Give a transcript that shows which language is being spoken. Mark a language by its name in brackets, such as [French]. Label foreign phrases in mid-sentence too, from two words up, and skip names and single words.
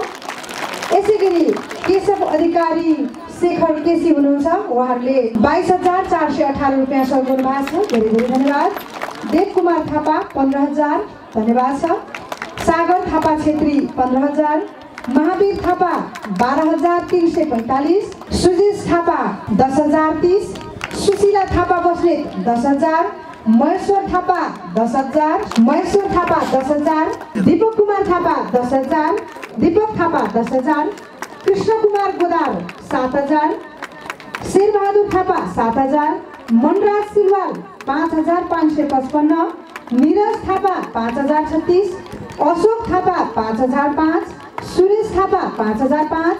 [Nepali] यसै गरी केशव अधिकारी शेखर केसी हुनुहुन्छ, उहाँहरूले 22,418 रुपियाँ सहयोग गर्नुभएको छ। धेरै धेरै धन्यवाद। देवकुमार थापा 15,000 धन्यवाद छ। सागर थापा छेत्री 15,000, महावीर थापा 12,345, सुजित थापा 10,030, सुशीला थापा बस्नेत 10,000, महेश्वर थापा 10,000, महेश्वर थापा 10,000, दीपक कुमार थापा 10,000, दीपक थापा 10,000, कृष्ण कुमार गोदार 7,000, शेरबहादुर थापा 7,000, मनराज सिलवाल 5,555, नीरज थापा 5,036, अशोक थापा 5,005, सुरेश थापा 5,005,